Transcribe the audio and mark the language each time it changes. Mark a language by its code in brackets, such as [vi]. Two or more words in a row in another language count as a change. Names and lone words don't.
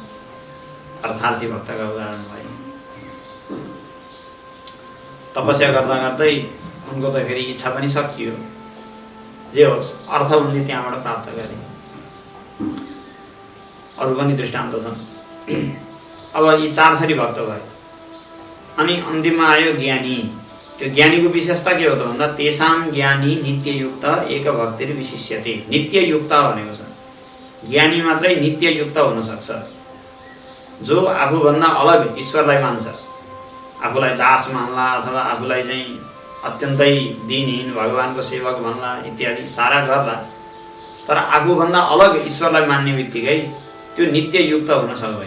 [ne] अर्थार्थी भक्तका उदाहरण भए। तपस्या गर्दा गर्दै उनको त फेरि इच्छा पनि सकियो। जे होस्, अर्थ उनले त्यहाँबाट प्राप्त गरे। अरू पनि दृष्टान्त छन्। अब यी चार थरी भक्त भए। अनि अन्तिममा आयो ज्ञानी। त्यो ज्ञानीको विशेषता के हो त भन्दा [sa] तेसाम ज्ञानी नित्ययुक्त एक भक्तिर विशिष्यते। [ne] नित्ययुक्त भनेको छ ज्ञानी मात्रै नित्ययुक्त हुन सक्छ। जो आफूभन्दा अलग ईश्वरलाई मान्छ, आफूलाई दास मान्ला अथवा आफूलाई चाहिँ अत्यन्तै दिनहीन भगवानको सेवक भन्ला इत्यादि सारा गर्ला, तर आफूभन्दा अलग ईश्वरलाई मान्ने बित्तिकै त्यो नित्ययुक्त हुन सक्दैन।